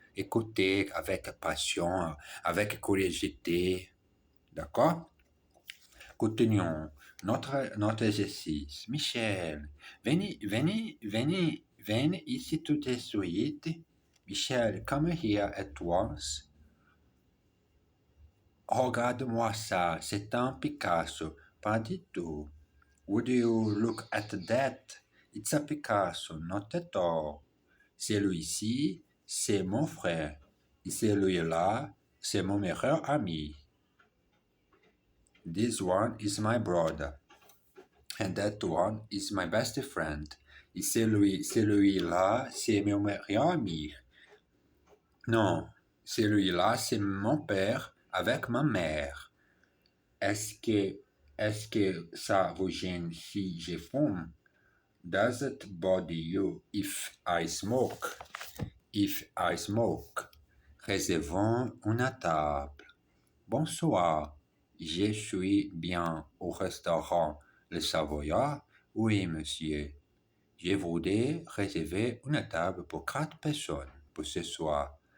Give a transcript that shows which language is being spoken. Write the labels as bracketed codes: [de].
[fr] Écoutez avec passion, avec curiosité, d'accord? Continuons notre exercice. Michel, venez ici tout de suite. [en] Michel, come here at once. [fr] Regarde-moi ça, c'est un Picasso. Pas du tout. [en] Would you look at that? It's a Picasso, not at all. [fr] Celui-ci, c'est mon frère. Et celui-là, c'est mon meilleur ami. [en] This one is my brother. And that one is my best friend. [fr] Et celui-là, c'est mon meilleur ami. Non, celui-là, c'est mon père avec ma mère. Est-ce que ça vous gêne si je fume? [en] Does it bother you if I smoke? If I smoke. [fr] Réservons une table. Bonsoir. Je suis bien au restaurant Le Savoyard? Oui, monsieur. Je voudrais réserver une table pour 4 personnes pour ce soir.